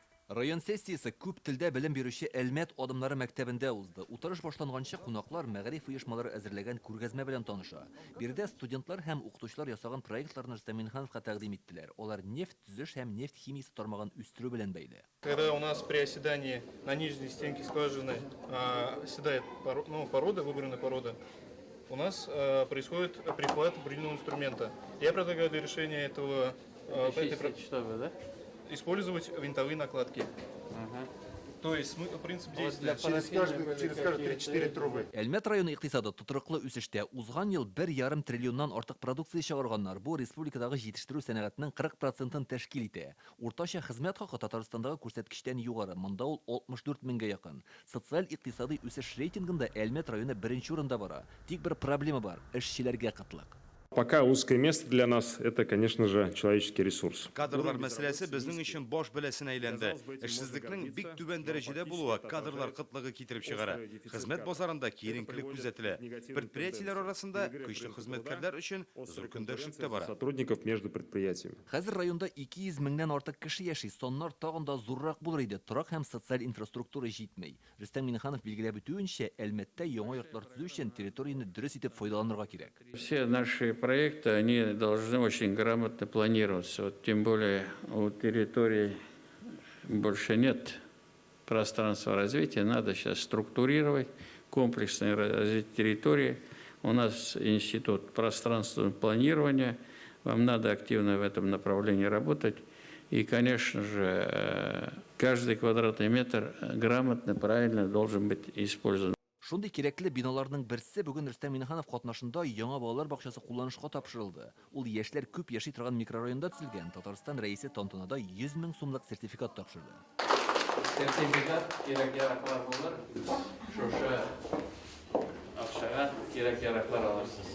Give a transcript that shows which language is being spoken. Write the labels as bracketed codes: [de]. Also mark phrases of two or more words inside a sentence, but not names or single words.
[tt] Район сессиясы күп телдә белем бирүче Әлмәт адымнары мәктәбендә узды. Утырыш башланганчы кунаклар мәгариф оешмалары әзерләгән күргәзмә белән таныша. Биредә студентлар һәм укытучылар ясаган проектларны Рөстәм Миннехановка тәкъдим иттеләр. Олар нефть төзеш һәм нефть химиясе тармагын үстерү белән бәйле. [ru] Когда у нас при оседании на нижней стенке скважины оседает порода, выбранная порода, у нас происходит прихват бурильного инструмента. Я предлагаю для решения этого использовать винтовые накладки. То есть принцип действия через каждые 3-4 трубы. [tt] Әлмәт районы икътисады тотрыклы үсештә. Узган ел 1,5 триллионнан артык продукция чыгарганнар. Бу республикадагы җитештерү сәнәгатенең 40% тәшкил итә. Уртача хезмәт хакы Татарстандагы күрсәткечтән югары. Монда ул 64 меңгә якын. Социаль-икътисади үсеш рейтингында Әлмәт районы беренче урында бара. Тик бер проблема бар – эшчеләргә кытлык. [ru] Пока узкое место для нас – это, конечно же, человеческий ресурс. [tt] Кадрлар мәсьәләсе безнең өчен баш бәласенә әйләнде. Эшсезлекнең бик түбән дәрәҗәдә булуы кадрлар кытлыгы китереп чыгара. Хезмәт базарында киеренкелек күзәтелә. Предприятиеләр арасында көчле хезмәткәрләр өчен зур көндәшлек тә бара. [ru] Сотрудников между предприятиями. [tt] Хәзер районда 200 меңнән артык кеше яши. Соннар тагын да зуррак булыр иде. Торак һәм социаль инфраструктура җитмәй. Рөстәм Миннеханов билгеләп үтүенчә, Әлмәттә яңа йортлар төзү өчен территорияны дөрес итеп файдаланырга кирәк. [ru] Все наши проекты, они должны очень грамотно планироваться. Вот, тем более у территории больше нет пространства развития. Надо сейчас структурировать комплексное развитие территории. У нас институт пространственного планирования. Вам надо активно в этом направлении работать. И, конечно же, каждый квадратный метр грамотно, правильно должен быть использован. [tt] Шундый кирәкле биналарның берсе бүген Рөстәм Миннеханов катнашында яңа балалар бакчасы кулланышка тапшырылды. Ул яшьләр күп яши торган микрорайонда төзелгән. Татарстан рәисе тантанада 100 мең сумлык сертификат тапшырды. Сертификат кирәк-яраклар булыр. Шушы акчага кирәк-яраклар алырсыз.